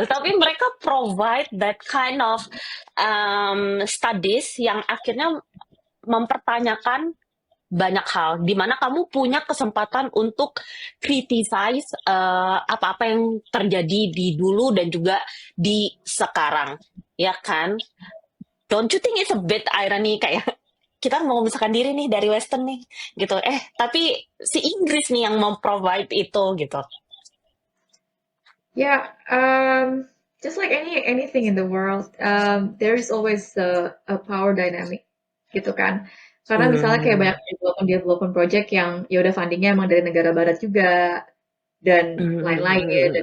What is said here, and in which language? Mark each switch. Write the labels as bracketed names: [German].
[Indonesian] Tapi mereka [English] provide that kind of studies [Indonesian] yang akhirnya mempertanyakan banyak hal, di mana kamu punya kesempatan untuk criticize apa-apa yang terjadi di dulu dan juga di sekarang, ya kan? [English] Don't you think it's a bit irony [Indonesian] kayak kita mau memisahkan diri nih dari Western nih, gitu. Tapi si Inggris nih yang memprovide itu gitu. [English] Yeah, just like anything in the world, there is always a power dynamic [Indonesian] gitu kan. Karena misalnya kayak Hmm, banyak development project yang ya udah fundingnya emang dari negara barat juga dan lain-lain dan